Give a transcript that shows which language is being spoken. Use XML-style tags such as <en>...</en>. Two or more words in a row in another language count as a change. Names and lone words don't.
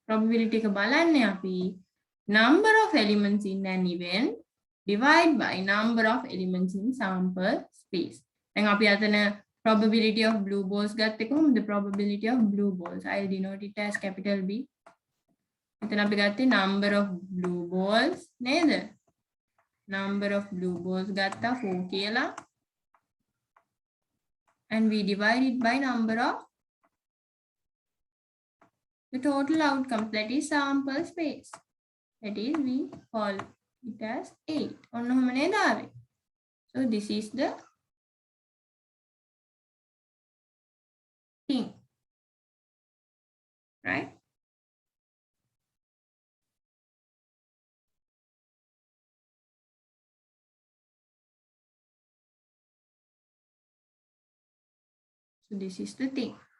<en>probability</en> <si>එක බලන්නේ අපි</si> <en>number of elements in an event divide by number of elements in sample space.</en> <si>දැන් අපි අතන</si> <en>probability of blue balls</en> <si>ගත්තේ කොහොමද?</si> <en>probability of blue balls. I'll denote it as capital B.</en> <si>එතන අපි ගත්තේ</si> <en>number of blue balls</en> <si>නේද?</si> <en>number of blue balls</en> <si>ගත්තා 4 කියලා.</si> <en>And we divide it by number of the total outcomes, that is sample space. That is, we call it as 8.</en> <si>ඔන්න ඔහම නේද ආවේ?</si> <en>So this is the thing, right? So this is the thing.</en>